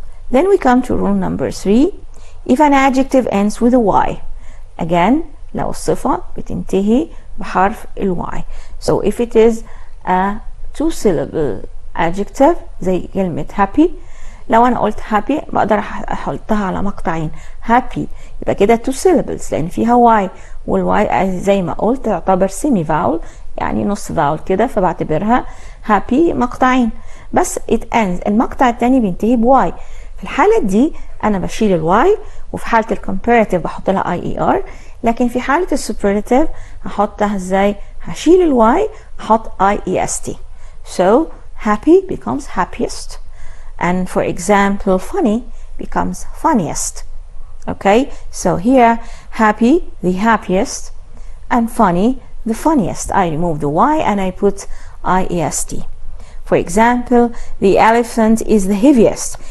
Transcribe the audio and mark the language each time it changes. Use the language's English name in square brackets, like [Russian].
[English] Then we come to rule number 3. If an adjective ends with a y, again [Arabic] لو الصفة بتنتهي بحرف ال [English] y. So if it is a two syllable adjective [Arabic] زي كلمة happy، لو أنا قلت happy بقدر أحطها على مقطعين. happy يبقى كده two syllables لأن فيها y، والy زي ما قلت تعتبر semi vowel، يعني نص vowel كده، فبعتبرها happy مقطعين. بس [English] it ends، [Arabic] المقطع التاني بينتهي ب y. في الحالة دي أنا بشيل الواي، وفي حالة الكومباراتيف بحط لها IER، لكن في حالة السوبرلاتيف هحطها ازاي؟ هشيل الواي احط IEST. [English] So happy becomes happiest, and for example funny becomes funniest. Okay, so here happy the happiest and funny the funniest. I remove the y and I put IEST. For example, the elephant is the heaviest.